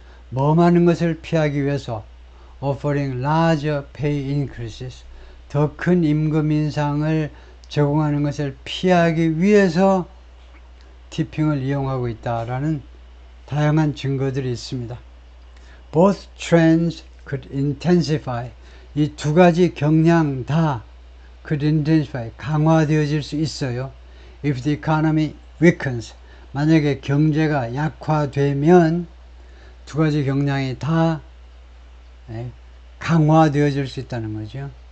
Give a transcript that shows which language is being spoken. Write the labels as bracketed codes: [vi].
[ko] 뭐 하는 것을 피하기 위해서 [en] offering larger pay increases, [ko] 더 큰 임금 인상을 제공하는 것을 피하기 위해서 티핑을 이용하고 있다라는 다양한 증거들이 있습니다. [en] Both trends could intensify. [ko] 이 두 가지 경향 다 [en] could intensify, [ko] 강화되어질 수 있어요. [en] If the economy weakens. [ko] 만약에 경제가 약화되면 두 가지 경향이 다 강화되어질 수 있다는 거죠.